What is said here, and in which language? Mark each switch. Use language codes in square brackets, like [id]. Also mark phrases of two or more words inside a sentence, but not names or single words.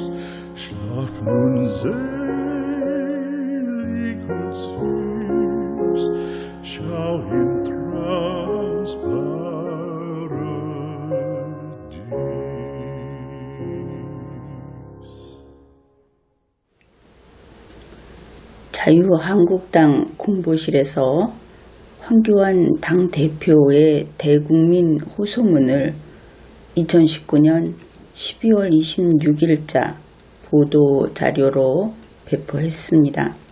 [de] Schlaf nun selig und süß, schau im Traums Paradies. [ko] 자유한국당 공보실에서 황교안 당대표의 대국민 호소문을 2019년 12월 26일자 보도자료로 배포했습니다.